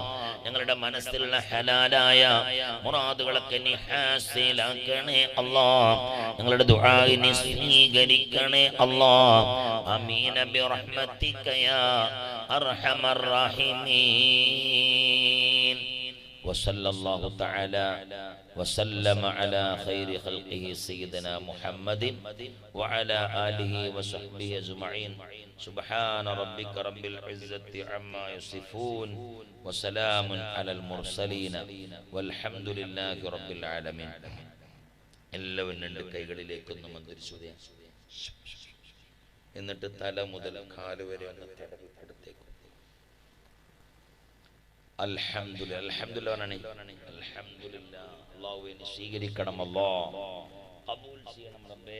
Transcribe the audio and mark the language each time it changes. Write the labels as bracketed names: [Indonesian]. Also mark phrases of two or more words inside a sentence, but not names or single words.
[Malayalam] ഞങ്ങളുടെ മനസ്സിലുള്ള ഹലാലായ മുറാദുകളൊക്കെ നീ ഹാസിലാക്കണേ അല്ലാഹ്. ഞങ്ങളുടെ ദുആഇ നീ സ്വീകരിക്കണേ അല്ലാഹ്. [Arabic] آمين برحمتك يا أرحم الراحمين. وصلى الله تعالى وسلم على خير خلقه سيدنا محمد وعلى آله وصحبه أجمعين. سبحان ربك رب العزة عما يصفون وسلام على المرسلين والحمد لله رب العالمين. [Malayalam] എല്ലാവരും രണ്ട് കൈകളിലേക്കൊന്ന് മന്ത്രിച്ചു എന്നിട്ട് തല മുതൽ കാല് വരെ ഒന്ന് തടവി കൊടുത്തേക്കും. [Arabic] الحمد لله الحمد لله الحمد لله. [Malayalam] അല്ലാഹുവിനെ സ്വീകരിക്കണം അല്ലാഹ്, ഖബൂൽ ചെയ്യണം റബ്ബേ.